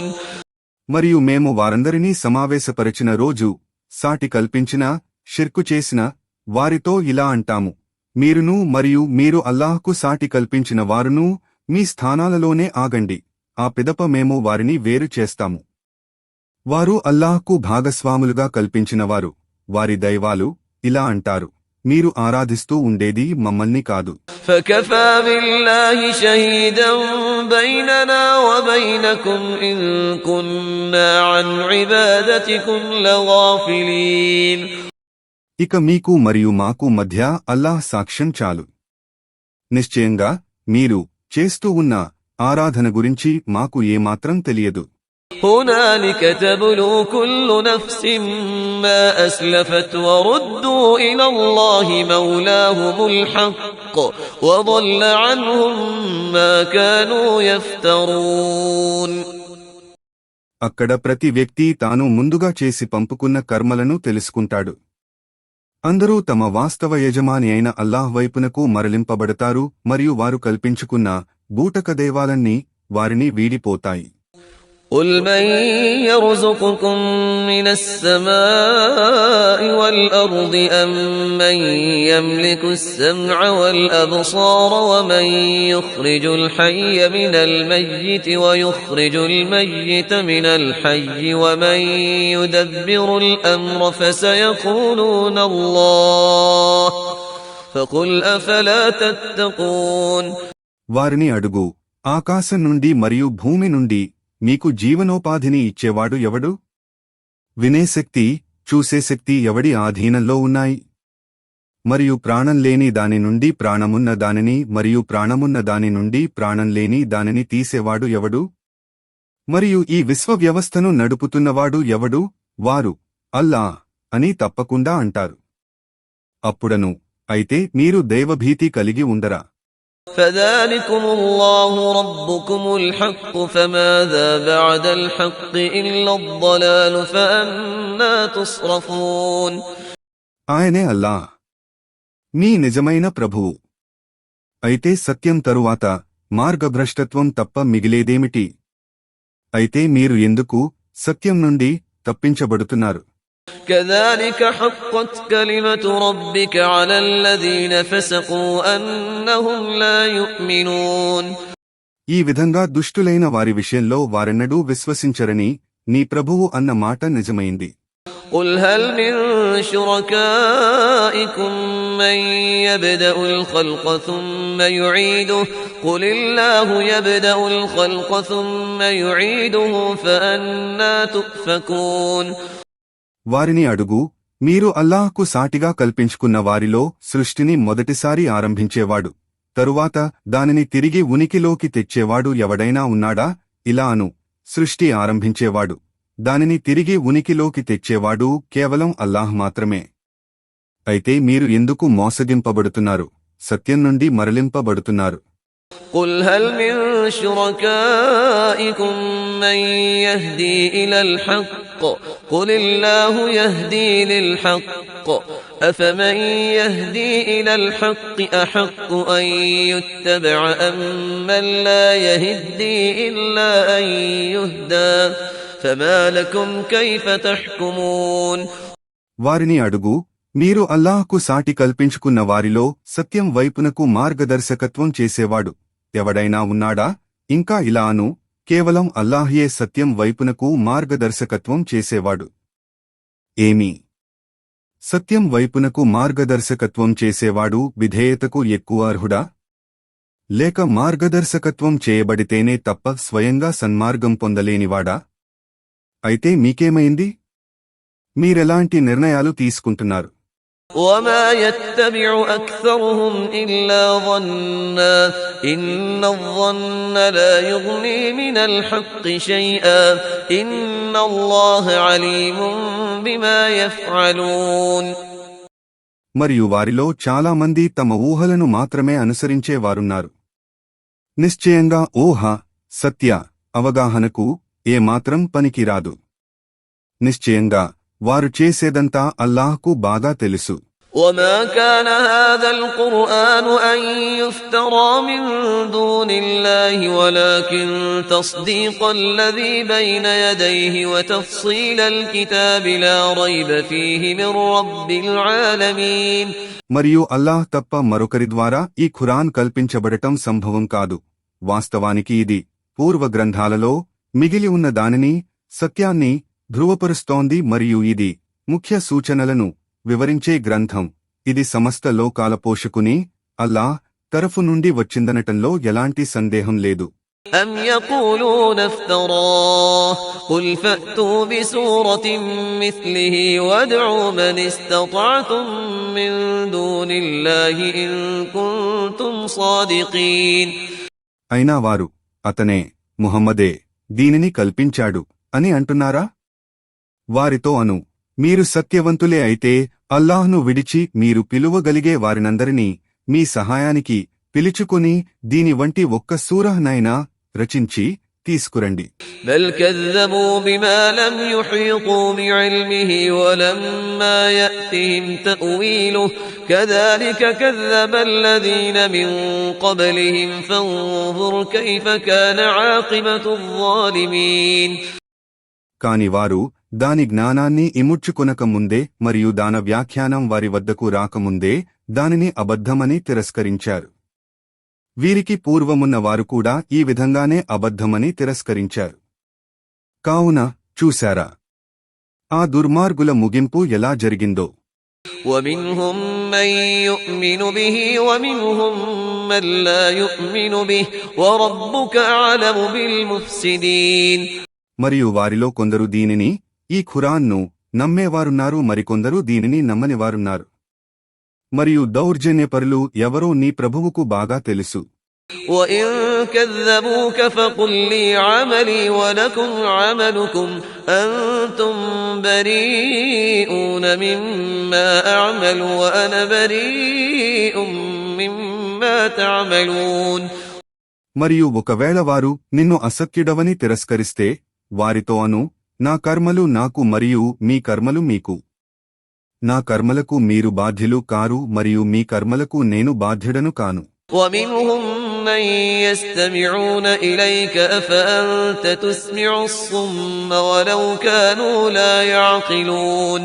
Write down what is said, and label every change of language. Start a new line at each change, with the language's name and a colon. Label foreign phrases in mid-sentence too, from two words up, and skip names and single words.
Telugu: మరియు మేము వారందరినీ సమావేశపరిచిన రోజు సాటి కల్పించిన షిర్కు చేసిన వారితో ఇలా అంటాము, మీరును మరియు మీరు అల్లాహ్కు సాటి కల్పించిన వారును మీ స్థానాలలోనే ఆగండి. ఆ పిదప మేము వారిని వేరు చేస్తాము. వారు అల్లాహ్కు భాగస్వాములుగా కల్పించినవారు, వారి దైవాలు ఇలా అంటారు, మీరు ఆరాధిస్తూ ఉండేది మమ్మల్ని కాదు.
Arabic: فَكَفَى بِاللَّهِ شَهِيدًا بَيْنَنَا وَبَيْنَكُمْ وبينكم إن كنا عن عبادتكم لغافلين.
Telugu: ఇక మీకు మరియు మాకు మధ్య అల్లాహ్ సాక్ష్యం చాలు. నిశ్చయంగా మీరు చేస్తూ ఉన్న ఆరాధన గురించి మాకు ఏమాత్రం తెలియదు.
Arabic: هنالك تبلو كل نفس ما أسلفت وردوا إلى الله مولاهم الحق وضل عنهم ما كانوا يفترون.
Telugu: అక్కడ ప్రతి వ్యక్తి తాను ముందుగా చేసి పంపుకున్న కర్మలను తెలుసుకుంటాడు. అందరూ తమ వాస్తవ యజమాని అయిన అల్లాహ్ వైపునకు మరలింపబడతారు మరియు వారు కల్పించుకున్న బూటకదేవాలన్నీ వారిని వీడిపోతాయి.
Arabic: قل من يرزقكم من السماء والأرض أم من يملك السمع والأبصار ومن يخرج الحي من الميت ويخرج الميت من الحي ومن يدبر الأمر فسيقولون الله فقل أفلا تتقون.
Telugu: వారిని అడుగు, ఆకాశం నుండి మరియు భూమి నుండి మీకు జీవనోపాధిని ఇచ్చేవాడు ఎవడు? వినే శక్తి, చూసే శక్తి ఎవడి ఆధీనంలో ఉన్నాయి? మరియు ప్రాణం లేని దాని నుండి ప్రాణమున్న దానిని మరియు ప్రాణమున్న దాని నుండి ప్రాణం లేని దానిని తీసేవాడు ఎవడు? మరియు ఈ విశ్వ వ్యవస్థను నడుపుతున్నవాడు ఎవడు? వారు అల్లా అని తప్పకుండా అంటారు. అప్పుడను అయితే మీరు దైవభీతి కలిగి ఉండరా?
Arabic: فذلكم الله ربكم الحق فماذا بعد الحق إلا الضلال فأنا تصرفون.
Telugu: ఆయనే అల్లా, మీ నిజమైన ప్రభువు. అయితే సత్యం తరువాత మార్గభ్రష్టత్వం తప్ప మిగిలేదేమిటి? అయితే మీరు ఎందుకు సత్యం నుండి తప్పించబడుతున్నారు?
Arabic: كذلك حقت كلمة ربك على الذين فسقوا أنهم لا يؤمنون.
Telugu: ఈ విధంగా దుష్టులైన వారి విషయంలో వారెన్నడూ విశ్వసించరని నీ ప్రభువు అన్న మాట నిజమైంది.
Arabic: قل هل من شركائكم من يبدأ الخلق ثم يعيده قل الله يبدأ الخلق ثم يعيده فأنا تؤفكون.
Telugu: వారిని అడుగు, మీరు అల్లాహ్కు సాటిగా కల్పించుకున్న వారిలో సృష్టిని మొదటిసారి ఆరంభించేవాడు, తరువాత దానిని తిరిగి ఉనికిలోకి తెచ్చేవాడు ఎవడైనా ఉన్నాడా? ఇలా అను, సృష్టి ఆరంభించేవాడు, దానిని తిరిగి ఉనికిలోకి తెచ్చేవాడు కేవలం అల్లాహ్ మాత్రమే. అయితే మీరు ఎందుకు మోసగింపబడుతున్నారు, సత్యం నుండి మరలింపబడుతున్నారు?
Arabic: قل هل من شركائكم من يهدي إلى الحق قل الله يهدي للحق أفمن يهدي إلى الحق أحق أن يتبع أم من لا يهدي إلا أن يهدى فما لكم كيف تحكمون.
Telugu: వారిని అడుగు, మీరు అల్లాహ్కు సాటి కల్పించుకున్న వారిలో సత్యం వైపునకు మార్గదర్శకత్వం చేసేవాడు ఎవడైనా ఉన్నాడా? ఇంకా ఇలా అను, కేవలం అల్లాహ్యే సత్యం వైపునకు మార్గదర్శకత్వం చేసేవాడు. ఏమి? సత్యం వైపునకు మార్గదర్శకత్వం చేసేవాడు విధేయతకు ఎక్కువ అర్హుడా? లేక మార్గదర్శకత్వం చేయబడితేనే తప్ప స్వయంగా సన్మార్గం పొందలేనివాడా? అయితే మీకేమైంది? మీరెలాంటి నిర్ణయాలు తీసుకుంటున్నారు?
Arabic: وما يتبع أكثرهم إلا ظنا إن الظن لا يغني من الحق شيئا إن الله عليم بما يفعلون.
Telugu: మరియు వారిలో చాలామంది తమ ఊహలను మాత్రమే అనుసరించేవారున్నారు. నిశ్చయంగా ఊహ సత్య అవగాహనకు ఏమాత్రం పనికిరాదు. నిశ్చయంగా వారు చేసేదంతా అల్లాహ్కు బాగా తెలుసు.
Arabic: وما كان هذا القرآن أن يفترى من دون الله ولكن تصديق الذي بين يديه وتفصيل الكتاب لا ريب فيه من رب العالمين.
Telugu: మరియు అల్లాహ్ తప్ప మరొకరి ద్వారా ఈ ఖురాన్ కల్పించబడటం సంభవం కాదు. వాస్తవానికి ఇది పూర్వ గ్రంథాలలో మిగిలి ఉన్న దానిని సత్యాన్ని ధృవపరుస్తోంది మరియు ఇది ముఖ్య సూచనలను వివరించే గ్రంథం. ఇది సమస్త లోకాల పోషకుని అల్లాహ్ తరఫు నుండి వచ్చిందనటంలో ఎలాంటి సందేహం లేదు.
Arabic: أم يقولون افتراه قل فأتوا بسورة مثله وادعوا من استطعتم من دون الله إن كنتم صادقين.
Telugu: అయినా వారు అతనే ముహమ్మదే దీనిని కల్పించాడు అని అంటున్నారా? వారితో అను, మీరు సత్యవంతులే అయితే అల్లాహ్ను విడిచి మీరు పిలువగలిగే వారినందరినీ మీ సహాయానికి పిలుచుకుని దీని వంటి ఒక్క సూరహ్నైనా రచించి తీసుకురండి.
Arabic: بل كذبوا بما لم يحيطوا بعلمه ولما يأتهم تأويله كذلك كذب الذين من قبلهم فانظر كيف كان عاقبة الظالمين.
Telugu: కాని వారు దాని జ్ఞానాన్ని ఇముడ్చుకొనక ముందే మరియు దాన వ్యాఖ్యానం వారి వద్దకు రాకముందే దానిని అబద్ధమని తిరస్కరించారు. వీరికి పూర్వమున్న వారు కూడా ఈ విధంగానే అబద్ధమని తిరస్కరించారు. కావున చూశారా ఆ దుర్మార్గుల ముగింపు ఎలా జరిగిందో.
Arabic: ومنهم من يؤمن به ومنهم من لا يؤمن به وربك أعلم بالمفسدين.
Telugu: మరియు వారిలో కొందరు దీనిని ఈ ఖురాన్ను నమ్మేవారున్నారు, మరికొందరు దీనిని నమ్మనివారున్నారు. మరియు దౌర్జన్యపరులు ఎవరో నీ ప్రభువుకు బాగా తెలుసు.
Arabic: وَإِن كَذَّبُوكَ فَقُل لِّي عَمَلِي وَلَكُمْ عَمَلُكُمْ أَنتُم بَرِيئُونَ مِمَّا أَعْمَلُ وَأَنَا بَرِيءٌ مِّمَّا تَعْمَلُونَ.
Telugu: మరియు ఒకవేళ వారు నిన్ను అసత్యుడవని తిరస్కరిస్తే వారితో అను, నా కర్మలు నాకు మరియు మీ కర్మలు మీకు. నా కర్మలకు మీరు బాధ్యులు కారు మరియు మీ కర్మలకు నేను బాధ్యుడను కాను.
Arabic: وَمِنْهُمْ مَنْ يَسْتَمِعُونَ إِلَيْكَ أَفَأَنْتَ تُسْمِعُ الصُّمَّ وَلَوْ كَانُوا لَا يَعْقِلُونَ.